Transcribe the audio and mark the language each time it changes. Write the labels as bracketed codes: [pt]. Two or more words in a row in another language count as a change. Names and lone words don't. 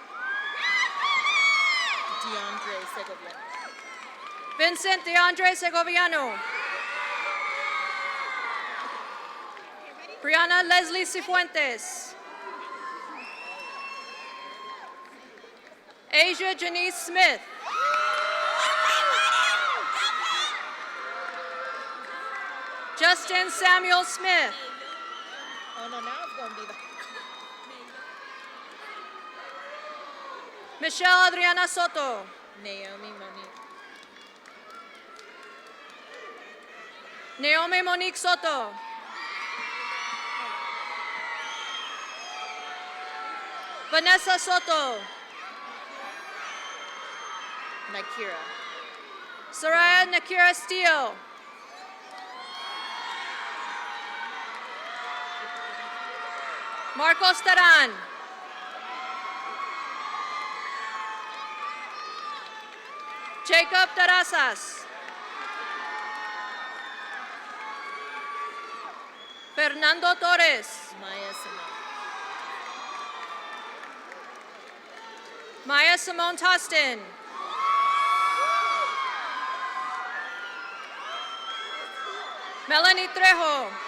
[en] DeAndre Segoviano. Vincent DeAndre Segoviano. Brianna Leslie Cifuentes. Asia Janice Smith. Justin Samuel Smith. Oh no, now it's going to be the... Michelle Adriana Soto. Naomi Monique. Naomi Monique Soto. Vanessa Soto. Nakira. Soraya Nakira Steele. Marcos Taran. Jacob Tarasas. Fernando Torres. Maya Simone Tostin. Melanie Trejo.